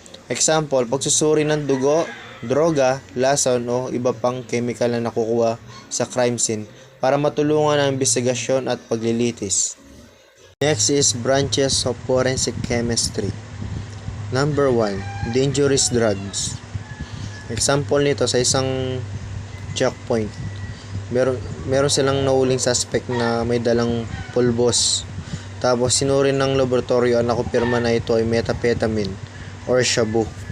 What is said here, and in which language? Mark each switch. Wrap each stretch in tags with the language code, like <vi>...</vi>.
<tl>Example, pagsusuri ng dugo, droga, lason o iba pang chemical na nakukuha sa crime scene para matulungan ang investigasyon at paglilitis.</tl> <en>Next is branches of forensic chemistry. Number 1, dangerous drugs.</en> <tl>Example nito sa isang checkpoint. Meron silang nahuling suspect na may dalang pulbos. Tapos sinuri ng laboratorio at nakupirma na ito ay methamphetamine or shabu.</tl>